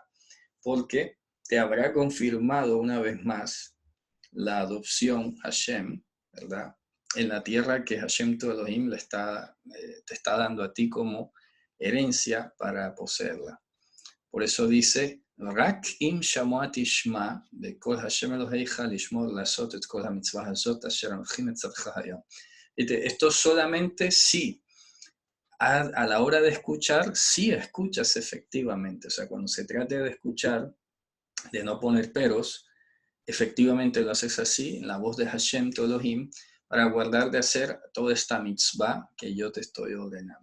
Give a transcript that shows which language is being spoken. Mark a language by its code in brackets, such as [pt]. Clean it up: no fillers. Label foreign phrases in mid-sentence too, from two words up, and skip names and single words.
[es] Porque te habrá confirmado una vez más la adopción Hashem, ¿verdad? En la tierra que Hashem tu Elohim te está dando a ti como herencia para poseerla. Por eso dice, [he] רק אם שמוע תשמע, בקול השם אלהיך לשמור לעשות את כל המצוה הזאת אשר אנכי מצוך היום. [es] Esto solamente si a la hora de escuchar, sí escuchas efectivamente. O sea, cuando se trate de escuchar, de no poner peros, efectivamente lo haces así, en la voz de Hashem tu Elohim, para guardar de hacer toda esta mitzvah que yo te estoy ordenando.